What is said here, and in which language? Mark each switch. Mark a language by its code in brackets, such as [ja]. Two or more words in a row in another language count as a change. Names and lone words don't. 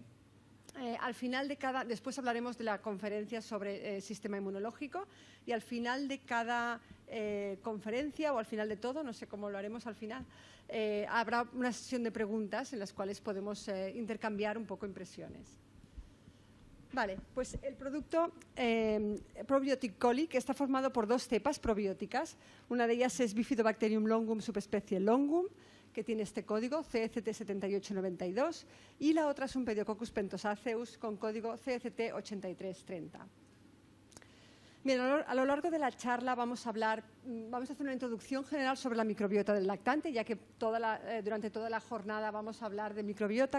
[es] Al final después hablaremos de la conferencia sobre sistema inmunológico y al final de cada conferencia o al final de todo, no sé cómo lo haremos al final, habrá una sesión de preguntas en las cuales podemos intercambiar un poco impresiones. Vale, pues el producto Probiotic Colic está formado por dos cepas probióticas. Una de ellas es Bifidobacterium longum subespecie longum, que tiene este código CECT7892, y la otra es un Pediococcus pentosaceus con código CECT8330. Bien, a lo largo de la charla vamos a hacer una introducción general sobre la microbiota del lactante, ya que durante toda la jornada vamos a hablar de microbiota.